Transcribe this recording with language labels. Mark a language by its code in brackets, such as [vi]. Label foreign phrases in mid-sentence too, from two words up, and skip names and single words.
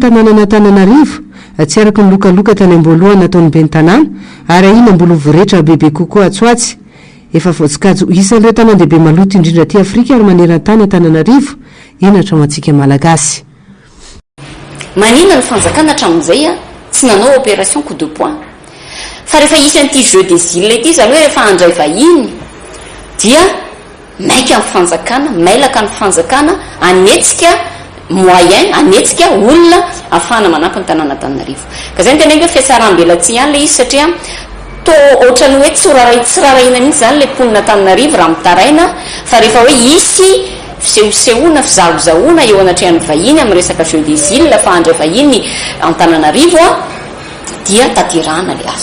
[mg] Maloto ny tanàna Antananarivo tsy araka ny lokaloka tany amboalohany nataony be ny tanàna ary ahina mbolo voretra bebe kokoa atsoatsy efa voatsikajy isan'ireo tanan-dehibe maloto indrindra ty afrika ary maneran-tany Antananarivo inatra matsika malagasy. Manina ny fanjakana hatramin'izay tsy nanao [fr] opération coup de poing [mg] fa rehefa isy an'ity [fr] jeu des îles [mg] ity zany hoe rehefa handray vahiny dia maika amin'ny fanjakana, mailaka ny fanjakana, anetsika moyen, anetsika olona ahafahana manampy ny tanàna Antananarivo. Ka zay ny tena hoe fiatsaram-belatsy ihany le izy satria to ohatrany hoe tsy rarahina mihitsy zany le mponina Antananarivo raha mitaraina fa rehefa hoe isy fisehosehoana fizahozahoana eo anatrehan'ny vahiny amin'ny resaka [fr] jeu des îles [mg] fa handray vahiny Antananarivo dia taterahana le azy.